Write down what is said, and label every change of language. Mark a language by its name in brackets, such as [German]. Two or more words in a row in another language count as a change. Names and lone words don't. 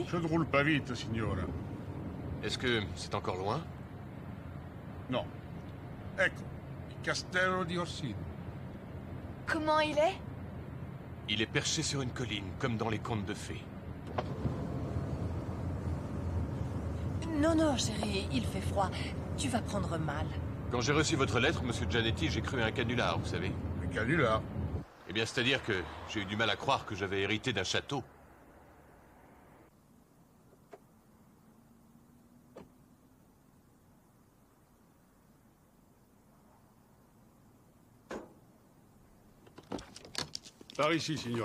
[French] Je ne roule pas vite, signora. Est-ce que c'est encore loin? Non. [Italian] Ecco, il Castello di Orsini. [French] Comment il est? Il est perché sur une colline, comme dans les contes de fées. Non, non, chérie, il fait froid. Tu vas prendre mal. Quand j'ai reçu votre lettre, monsieur Giannetti, j'ai cru à un canular, vous savez. Un canular. Eh bien, c'est-à-dire que j'ai eu du mal à croire que j'avais hérité d'un château. Par ici, signora.